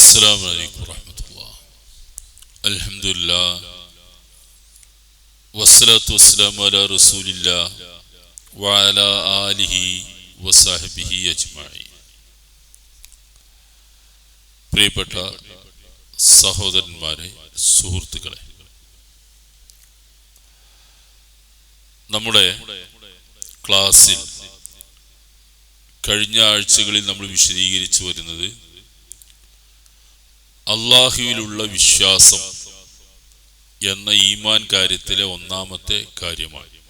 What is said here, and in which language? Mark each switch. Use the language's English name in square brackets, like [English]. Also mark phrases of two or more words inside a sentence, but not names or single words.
[Arabic] السلام عليكم ورحمة الله. الحمد لله والصلاة والسلام على رسول الله وعلى آله وصحبه أجمعين. [Malayalam] പ്രിയപ്പെട്ട സഹോദരന്മാരെ, സുഹൃത്തുക്കളെ, നമ്മുടെ ക്ലാസ്സിൽ കഴിഞ്ഞ ആഴ്ചകളിൽ നമ്മൾ വിശദീകരിച്ചു വരുന്നത് അല്ലാഹുവിലുള്ള വിശ്വാസം എന്ന ഈമാൻ കാര്യത്തിലെ ഒന്നാമത്തെ കാര്യമാണ്.